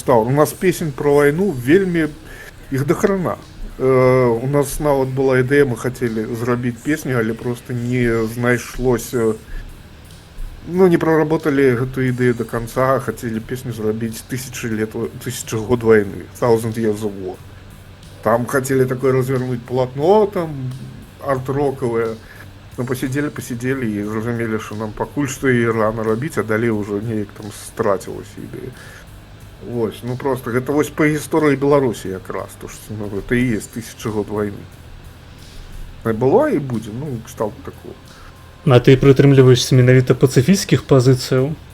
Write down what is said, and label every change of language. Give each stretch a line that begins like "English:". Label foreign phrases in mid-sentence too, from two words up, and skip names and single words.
Belarusian: У нас песень пра вайну вельмі... Іх да храна. У нас нават была ідэя, мы хацелі зрабіць песню, але просто не знайшлося... Ну, не проработали гэту ідэю
Russian: до конца,
Belarusian: хацелі песню зрабіць 1000 год войны, 1000
English: Years of War.
Russian: Там хотели такое развернуть полотно, там, арт-роковое. Ну, посидели и
Belarusian: зразумелі, что нам пакуль што і рано рабіць, а далей уже неяк там страцілася ідэя. Вось, ну просто, гэта вось па гісторыі Беларусі якраз, то што ну, гэта і есть 1000 год войны. Было і будзе, ну, кшталт такого. А ты прытрымліваешся менавіта пацыфісцкіх пазіцыяў?